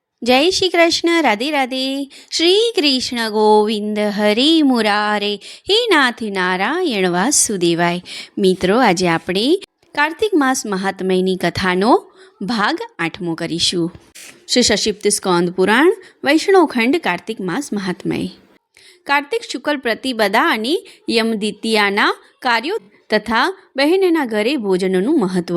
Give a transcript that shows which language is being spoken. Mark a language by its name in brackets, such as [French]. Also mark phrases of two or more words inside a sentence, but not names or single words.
[Hindi] जय श्री कृष्ण। राधे राधे। [Sanskrit] श्री कृष्ण गोविंद हरि मुरारे हे नाथ नारायण वासुदेवाय। [Hindi] मित्रों, आज [Gujarati] આપણે કાર્તિક માસ મહાત્મ્યની કથાનો ભાગ 8મો કરીશું। શ્રી સશિપ્ત સ્કંદ પુરાણ વૈષ્ણવ ખંડ કાર્તિક માસ મહાત્મ્ય। કાર્તિક શુક્લ પ્રતિપદા અને યમદિત્યાના કાર્યો તથા બહેનના ઘરે ભોજનનું મહત્વ।